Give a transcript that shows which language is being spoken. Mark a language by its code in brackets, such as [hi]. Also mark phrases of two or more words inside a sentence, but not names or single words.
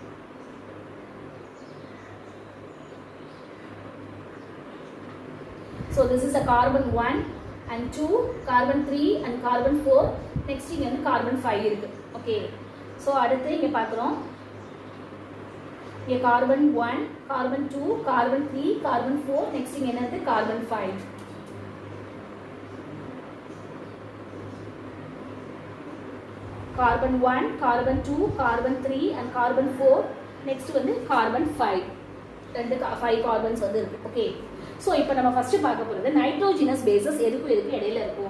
[en] so this is a carbon 1 and 2, carbon 3 and carbon 4. [ta] next இங்க வந்து carbon 5 இருக்கு. [en] okay, so [ta] அடுத்து இங்க பார்க்கிறோம். இங்க [en] carbon 1 carbon 2 carbon 3 carbon 4, [ta] next இங்க என்னது? [en] carbon 5. carbon 1 carbon 2 carbon 3 and carbon 4, next வந்து carbon 5. [ta] ரெண்டு 5 carbons வந்து இருக்கு. [en] okay, so [ta] இப்போ நம்ம ஃபர்ஸ்ட் பார்க்க போறது [en] nitrogenous bases [ta] எதுக்கு இடையில இருக்கும்?